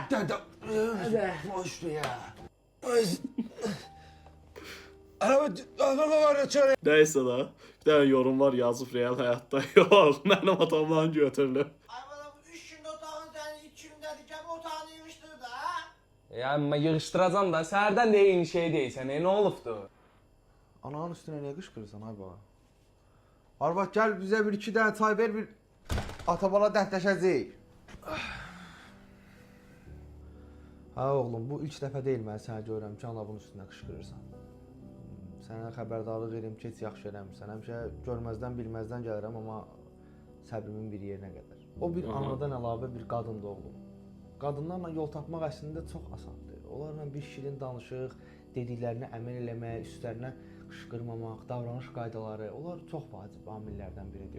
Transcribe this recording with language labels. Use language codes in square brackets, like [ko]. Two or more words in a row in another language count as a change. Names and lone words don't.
[tr] Boştu ya. Araba var içeri. [az] Neysə da. Bir dənə yorum var yazıb real həyatda. Yox, mənim atamdan götürülüb. Ay bana bu 3 gündə otağın sənin 2 gündədir ki, bu otağını yığışdır da. Yəni mən yığışdıracam da, səhərdən də eyni şey deyirsən, nə olubdu? [tr] Ananın üstüne niye kışkırırsan ay baba? Arvad gel bize bir iki tane çay ver bir atabala dertleşeceğiz. [az] Ha oğlum bu ilk dəfə deyil mən sənə görürəm ki, ana bunun üstünə qışqırırsan. Sənə xəbərdarlıq edim ki, heç yaxşı eləmirsən. Həmişə görməzdən bilməzdən gəlirəm, amma səbrimin bir yerinə qədər. O bir anadan əlavə bir qadındır oğlum. Qadınlarla yol tapmaq əslində çox asandır. Onlarla bir şirin danışıq, dediklərinə əməl eləmək, üstlərinə qışqırmamaq, davranış qaydaları, onlar çox vacib amillərdən biridir.